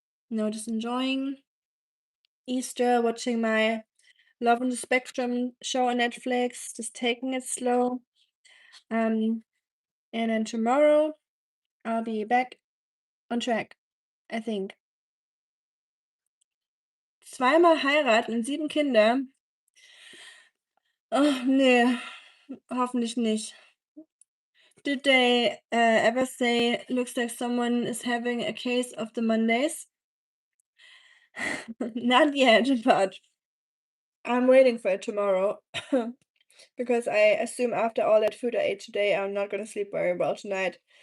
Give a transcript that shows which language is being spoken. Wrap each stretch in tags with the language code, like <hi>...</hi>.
<en>Just enjoying Easter, watching my Love on the Spectrum show on Netflix, just taking it slow. Um, and then tomorrow I'll be back on track, I think.</en> <de>Zweimal heiraten und 7 Kinder? Oh, nee, hoffentlich nicht.</de> <en>Did they ever say, looks like someone is having a case of the Mondays? Not yet, but I'm waiting for it tomorrow. Because I assume after all that food I ate today, I'm not gonna sleep very well tonight.</en>